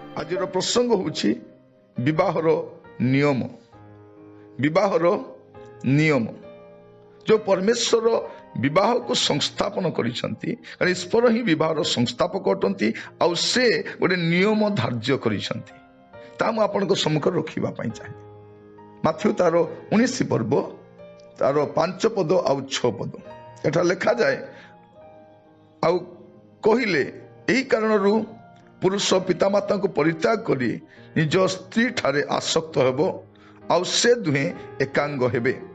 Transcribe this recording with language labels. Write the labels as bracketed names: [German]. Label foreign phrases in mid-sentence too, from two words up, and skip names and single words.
[Odia] ଆଜିର ପ୍ରସଙ୍ଗ ହେଉଛି ବିବାହର ନିୟମ। ବିବାହର ନିୟମ [Hindi] जो परमेश्वर विवाह को संस्थापन [Odia] କରିଛନ୍ତି, କାରଣ ଈଶ୍ୱର ହିଁ ବିବାହର ସଂସ୍ଥାପକ ଅଟନ୍ତି। ଆଉ ସେ ଗୋଟେ ନିୟମ ଧାର୍ଯ୍ୟ କରିଛନ୍ତି, ତାହା ମୁଁ ଆପଣଙ୍କ ସମ୍ମୁଖରେ ରଖିବା ପାଇଁ ଚାହେଁ। ମାଥ୍ୟୁ ତାର 19 ପର୍ବ ତାର 5 ପଦ ଆଉ 6 ପଦ ଏଠାରେ ଲେଖାଯାଏ, ଆଉ କହିଲେ ଏହି କାରଣରୁ ପୁରୁଷ ପିତାମାତାଙ୍କୁ ପରିତ୍ୟାଗ କରି ନିଜ ସ୍ତ୍ରୀ ଠାରେ ଆସକ୍ତ ହେବ, ଆଉ ସେ ଦୁହେଁ ଏକାଙ୍ଗ ହେବେ।